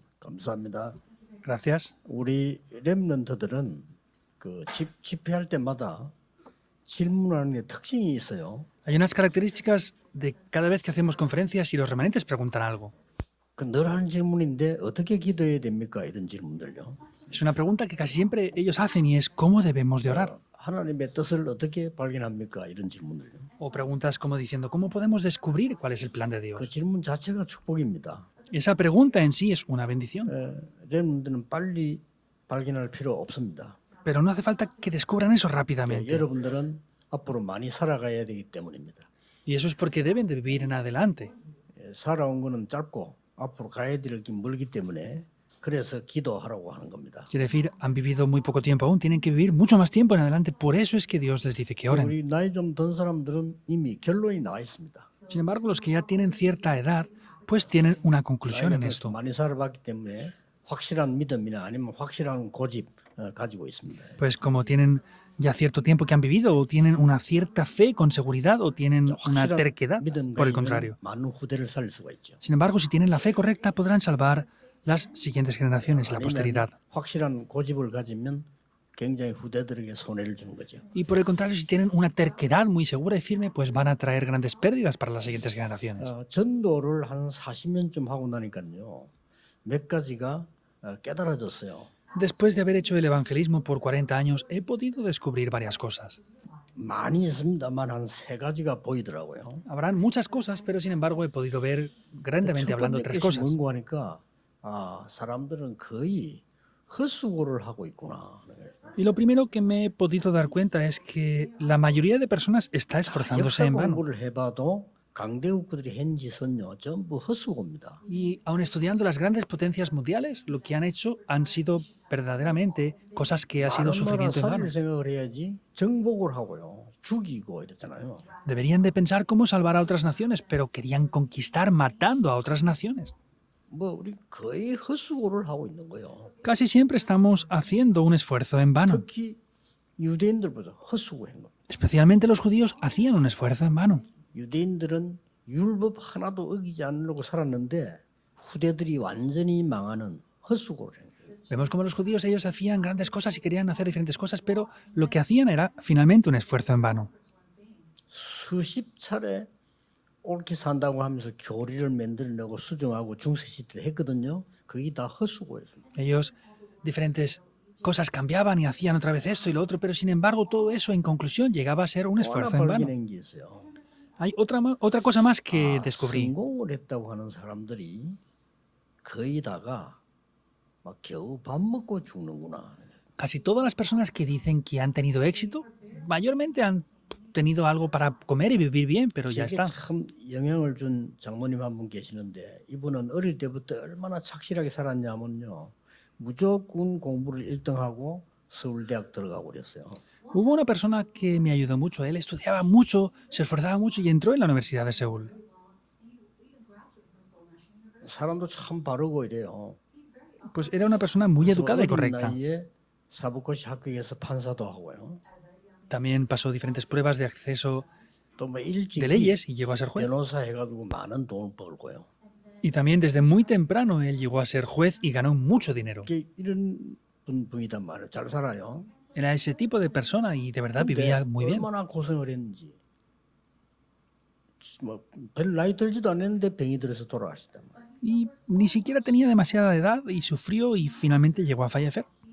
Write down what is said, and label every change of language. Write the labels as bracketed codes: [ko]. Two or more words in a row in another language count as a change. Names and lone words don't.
[ko] 감사합니다. [es] Gracias. [ko] 우리 렘넌트들은 집회할 때마다 질문하는 게 특징이 있어요. [es] Hay unas características de cada vez que hacemos conferencias y los remanentes preguntan algo. [ko] 늘 하는 질문인데 어떻게 기도해야 됩니까? 이런 질문들요. [es] Es una pregunta que casi siempre ellos hacen y es ¿cómo debemos de orar? [ko] 하나님의 뜻을 어떻게 발견합니까? 이런 질문들요. [es] O preguntas como diciendo ¿cómo podemos descubrir cuál es el plan de [ko] 그 [es] Dios? [ko] 질문 자체가 축복입니다. [es] Esa pregunta en sí es una bendición, [ko] 렘넌트는 빨리 발견할 필요 없습니다. [es] pero no hace falta que descubran eso rápidamente. [ko] 여러분들은 앞으로 많이 살아가야 되기 때문입니다. [es] Y eso es porque deben de vivir en adelante. [ko] 살아온 거는 짧고 앞으로 가야 될 길 멀기 때문에 그래서 기도하라고 하는 겁니다. [es] Quiere decir, han vivido muy poco tiempo aún, tienen que vivir mucho más tiempo en adelante. Por eso es que Dios les dice que oren. [ko] 우리 나이 좀 든 사람들은 이미 결론이 나와 있습니다. [es] Sin embargo, los que ya tienen cierta edad, pues tienen una conclusión en [ko] 나이가 [es] esto. [ko] 많이 살아봤기 때문에 확실한 믿음이나 아니면 확실한 고집 가지고 있습니다. [es] Pues como tienen ya cierto tiempo que han vivido, o tienen una cierta fe con seguridad, o tienen una [ko] 확실한 [es] terquedad, [ko] 믿음 [es] por el [ko] 가지면 [es] contrario. [ko] 많은 후대를 살릴 수가 있죠. [es] Sin embargo, si tienen la fe correcta, podrán salvar las siguientes generaciones, la [ko] 아니면 [es] posteridad. [ko] 확실한 고집을 가지면 굉장히 후대들에게 손해를 주는 거죠. [es] Y por el contrario, si tienen una terquedad muy segura y firme, pues van a traer grandes pérdidas para las siguientes generaciones. [ko] 전도를 한 40년쯤 하고 나니까요. 몇 가지가 깨달아졌어요. [es] Después de haber hecho el evangelismo por 40 años, he podido descubrir varias cosas. [ko] 많이 있습니다만 한 세 가지가 보이더라고요. [es] Habrán muchas cosas, pero sin embargo he podido ver grandemente [ko] 첫 [es] hablando [ko] 번째 [es] tres [ko] 것이 [es] cosas. [ko] 뭔고 하니까 사람들은 거의 헛수고를 하고 있구나. [es] Y lo primero que me he podido dar cuenta es que la mayoría de personas está esforzándose [ko] 역사 [es] en vano. [ko] 공부를 해봐도 강대국들이 한 짓은요 전부 헛수고입니다. [es] Y aun estudiando las grandes potencias mundiales, lo que han hecho han sido verdaderamente cosas que ha sido [ko] 다른 나라 [es] sufrimiento en vano. [ko] 살릴 생각을 해야지 정복을 하고요. 죽이고 이랬잖아요. [es] Deberían de pensar cómo salvar a otras naciones, pero querían conquistar matando a otras naciones. [ko] 우리 거의 헛수고를 하고 있는 거예요. [es] Casi siempre estamos haciendo un esfuerzo en vano. [ko] 특히 유대인들보다 헛수고한 겁니다. [es] Especialmente los judíos hacían un esfuerzo en vano. [ko] 유대인들은 율법 하나도 어기지 않으려고 살았는데 후대들이 완전히 망하는 헛수고를 한 거예요. [es] Vemos como los judíos ellos hacían grandes cosas y querían hacer diferentes cosas, pero lo que hacían era finalmente un esfuerzo en vano. [ko] 수십 차례 옳게 산다고 하면서 교리를 만들어내고 수정하고 중세시대를 했거든요. 그게 다 헛수고예요. [es] Ellos diferentes cosas cambiaban y hacían otra vez esto y lo otro, pero sin embargo todo eso en conclusión llegaba a ser un [ko] 또 하나 [es] esfuerzo en vano. [ko] 발견한 게 있어요. [es] Hay otra cosa más que descubrí. [ko] 성공을 했다고 하는 사람들이 거의 다가 막 겨우 밥 먹고 죽는구나. [es] Casi todas las personas que dicen que han tenido éxito, mayormente han tenido algo para comer y vivir bien, pero ya [ko] 제게 [es] está. [ko] 참 영향을 준 장모님 한 분 계시는데 이분은 어릴 때부터 얼마나 착실하게 살았냐면요. 무조건 공부를 1등하고 서울대학 들어가고 그랬어요. [es] Hubo una persona que me ayudó mucho. Él estudiaba mucho, se esforzaba mucho y entró en la Universidad de Seúl. [ko] 사람도 참 바르고 이래요. [es] Pues era una persona muy educada y [ko] 어린 [es] correcta. [ko] 나이에 사법고시 합격해서 판사도 하고요. [es] También pasó diferentes pruebas de acceso [ko] 또 뭐 일찍 [es] de leyes y llegó a ser juez. [ko] 변호사 해가지고 많은 돈을 벌고요. [es] Y también desde muy temprano él llegó a ser juez y ganó mucho dinero. [ko] 이런 분이단 말이에요. 잘 살아요. [es] Era ese tipo de persona y de verdad [ko] 근데 [es] vivía muy bien. [ko] 얼마나 고생을 했는지. 별 나이 들지도 않았는데 병이 들어서 돌아가시단 말이에요. [es] Y ni siquiera tenía demasiada edad y sufrió y finalmente llegó a fallecer.